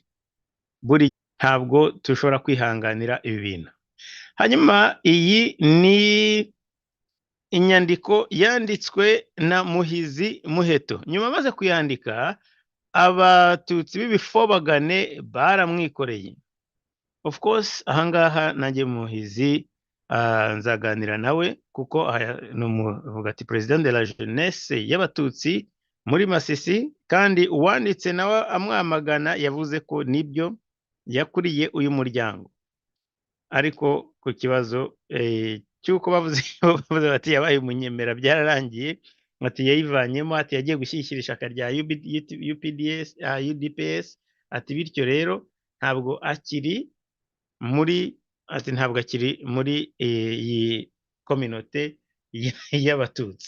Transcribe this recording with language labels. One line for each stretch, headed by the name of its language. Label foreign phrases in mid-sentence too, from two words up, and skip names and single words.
Kinyarwanda: Buri ntabwo tushobora kwihanganira ibi bintu. Hanyuma iyi ni inyandiko yanditswe na Muhizi Muheto. Nyuma maze kuyandika, abatutsi b'ibifobagane baramwikoreye.
English: Of course
Kinyarwanda: ahangaha nanjye Muhizi nzaganira nawe kuko nuvuga ati
French: president de la
Kinyarwanda: jeunesse y'abatutsi muri Masisi, kandi uwanditse nawe amwamagana yavuze ko nibyo yakuriye uyu muryango, ariko ku kibazo cy'uko bavuze bati yabaye umunyemera byararangiye, ati yayivanyemo, ati yagiye gushyigikira ishyaka rya UDPS, ati bityo rero ntabwo akiri muri iyi kominote y'abatutsi.